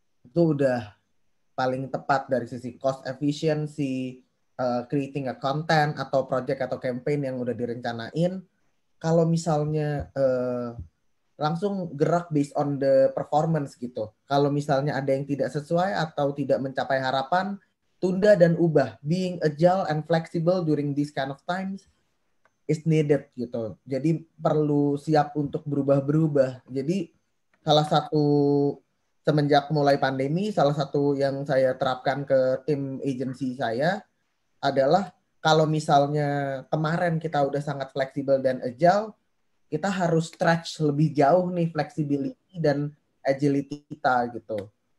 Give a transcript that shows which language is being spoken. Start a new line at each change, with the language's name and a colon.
Indonesian: Itu udah paling tepat dari sisi
English: cost efficiency, creating a content
Indonesian: atau project atau campaign yang udah direncanain. Kalau misalnya langsung gerak
English: based on the performance
Indonesian: gitu. Kalau misalnya ada yang tidak sesuai atau tidak mencapai harapan, tunda dan ubah.
English: Being agile and flexible during this kind of times is needed
Indonesian: gitu. Jadi perlu siap untuk berubah-berubah. Jadi salah satu semenjak mulai pandemi, salah satu yang saya terapkan ke tim agency saya adalah kalau misalnya kemarin kita udah sangat fleksibel dan agile, kita harus stretch lebih jauh nih flexibility dan agility kita gitu.